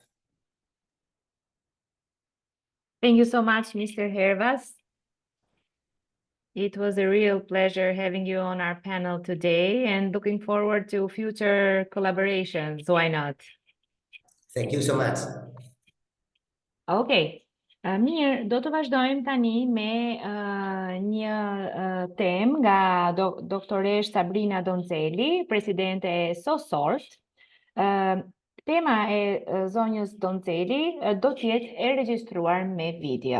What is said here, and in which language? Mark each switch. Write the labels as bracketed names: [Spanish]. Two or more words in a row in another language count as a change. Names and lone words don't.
[English] Thank you so much, Mr. Hervas. It was a real pleasure having you on our panel today and looking forward to future collaborations. Why not? Thank you so much. Okay. [Albanian] Mirë, do të vazhdojmë tani me një temë nga doktoresh Sabrina Donzeli, presidente e SOSORT. Tema e zonjës Donzeli do të jetë e regjistruar me video.